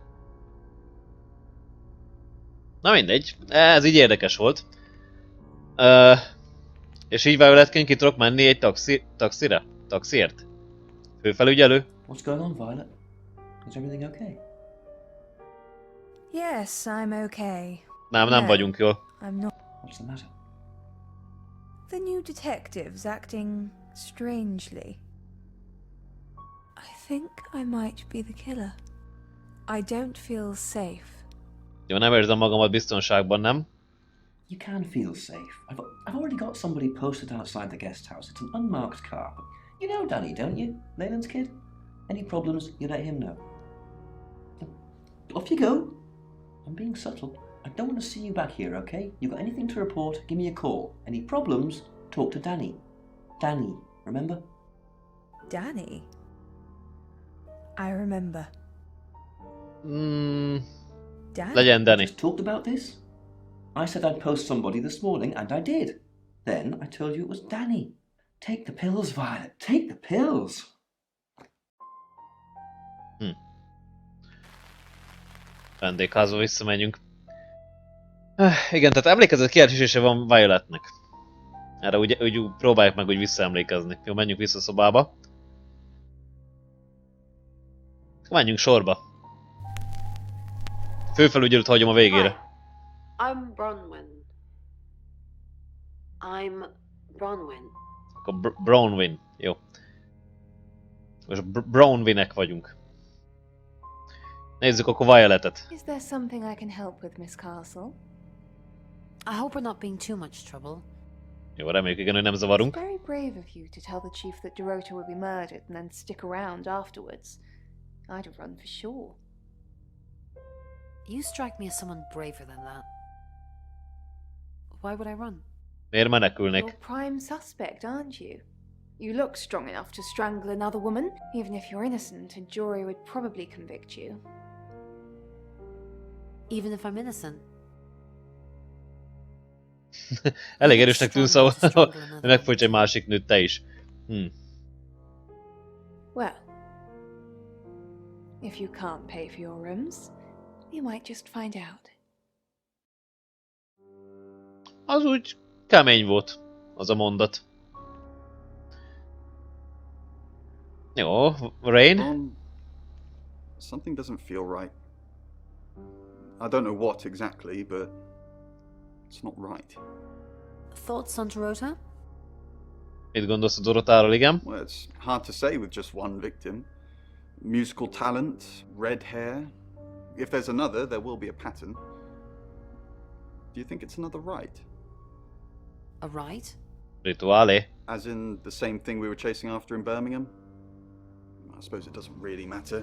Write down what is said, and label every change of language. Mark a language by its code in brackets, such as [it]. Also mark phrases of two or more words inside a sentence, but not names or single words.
[hu] Na mindegy, ez így érdekes volt. És így Violetként ki tudok menni egy taxira? Taxiért? Főfelügyelő? [en] What's going on, Violet? Is everything okay? Yes, I'm okay. [hu] Nem [en] No, [hu] vagyunk jól. [en] I'm not. What's the matter? The new detective's acting strangely. I think I might be the killer. I don't feel safe. [hu] Jó, nem érzem magamat biztonságban, nem? [en] You can feel safe. I've already got somebody posted outside the guest house. It's an unmarked car. But you know Danny, don't you? Leyland's kid? Any problems, you let him know. Off you go. I'm being subtle. I don't want to see you back here, okay? You got anything to report, give me a call. Any problems, talk to Danny. Danny, remember? Danny? I remember. Danny? [hu] Legyen Danny. [en] Just talked about this? I said I'd post somebody this morning, and I did. Then I told you it was Danny. Take the pills, Violet. Take the pills. [hu] Vendégházba visszamegyünk. Igen, tehát emlékezett kiáltása van Violetnek. Erre úgy próbáljuk meg úgy visszaemlékezni. Jó, menjünk vissza a szobába. Menjünk sorba. Főfelügyelőt hagyom a végére. [en] Hi. I'm Bronwyn. I'm Bronwyn. [hu] Akkor Bronwyn. Jó. Most Bronwynek vagyunk. Nézzük akkor Violetet. [en] Is there something I can help with, Miss Castle? I hope we're not being too much trouble. [hu] Jó, reméljük igen, hogy nem [en] It's [hu] zavarunk. [en] very brave of you to tell the chief that Dorota will be murdered and then stick around afterwards. I'd have run for sure. You strike me as someone braver than that. Why would I run? [hu] Miért menekülnék? [en] You're prime suspect, aren't you? You look strong enough to strangle another woman. Even if you're innocent, a jury would probably convict you. Even if I'm innocent? [hu] Elég erősnek tűnsz, hogy megfojts egy másik nőt te is. [en] Well, if you can't pay for your rooms, you might just find out. [hu] Az úgy kemény volt, az a mondat. Jó, [en] Rain? Something doesn't feel right. I don't know what exactly, but it's not right. Thoughts on Dorota? [hu] Mit gondolsz a Dorotáról, igen? [en] Well, it's hard to say with just one victim. Musical talent, red hair. If there's another, there will be a pattern. Do you think it's another rite? A rite? [hu] Rituálé? [en] As in the same thing we were chasing after in Birmingham? I suppose it doesn't really matter.